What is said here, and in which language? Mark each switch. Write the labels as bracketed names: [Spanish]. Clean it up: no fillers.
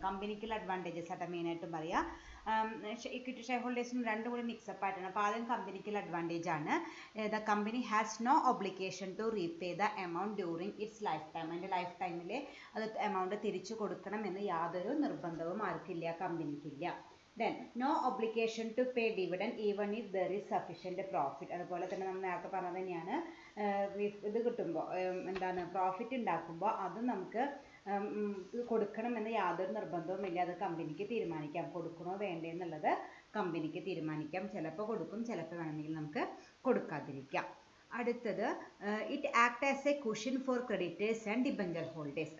[Malayalam] കമ്പനിക്കുള്ള advantages ആയിട്ട് മെയിനായിട്ടും പറയാം. ഇക്വിറ്റി ഷെയർ ഹോൾഡേഴ്സിനും രണ്ടും കൂടി മിക്സപ്പ് ആയിട്ടാണ്. അപ്പോൾ ആദ്യം കമ്പനിക്കുള്ള അഡ്വാൻറ്റേജ് ആണ് [English] The company has no obligation to repay the amount during its life time. [Malayalam] അതിൻ്റെ ലൈഫ് ടൈമിൽ അത് എമൗണ്ട് തിരിച്ചു കൊടുക്കണം എന്ന് യാതൊരു നിർബന്ധവും ആർക്കില്ല, കമ്പനിക്കില്ല. [English] Then no obligation to pay dividend even if there is sufficient profit. [Malayalam] അതുപോലെ തന്നെ നമ്മൾ നേരത്തെ പറഞ്ഞത് തന്നെയാണ്, ഇത് കിട്ടുമ്പോൾ എന്താണ് പ്രോഫിറ്റ് ഉണ്ടാക്കുമ്പോൾ അത് നമുക്ക് കൊടുക്കണം എന്ന് യാതൊരു നിർബന്ധവുമില്ല. അത് കമ്പനിക്ക് തീരുമാനിക്കാം, കൊടുക്കണോ വേണ്ടേ എന്നുള്ളത് കമ്പനിക്ക് തീരുമാനിക്കാം. ചിലപ്പോൾ കൊടുക്കും, ചിലപ്പോൾ വേണമെങ്കിൽ നമുക്ക് കൊടുക്കാതിരിക്കാം. അടുത്തത് [English] It act as a cushion for creditors and debenture holders.